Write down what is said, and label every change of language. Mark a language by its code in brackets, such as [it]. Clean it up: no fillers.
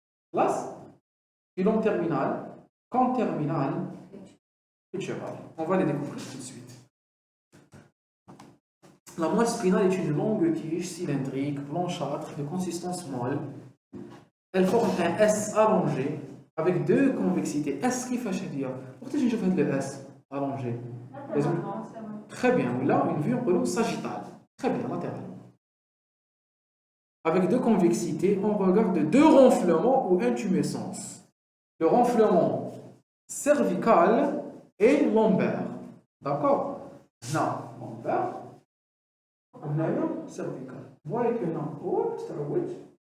[fr] Place, filon terminal, cône terminal, et cheval. On va les découvrir tout de suite. La moelle spinale est une longue tige cylindrique, blanchâtre, de consistance molle. Elle forme un S allongé avec deux convexités. [ar] S كيفاش هادية؟ وقتاش نشوف هاد [fr] le S allongé. Très bien. Là, une vue en sagittale. Très bien, latéralement. Avec deux convexités, on regarde deux renflements ou intumescences. Le renflement cervical et lombaire. D'accord? Non, lombaire. On a eu cervical. Vous voyez que non. Oh, c'est un witch.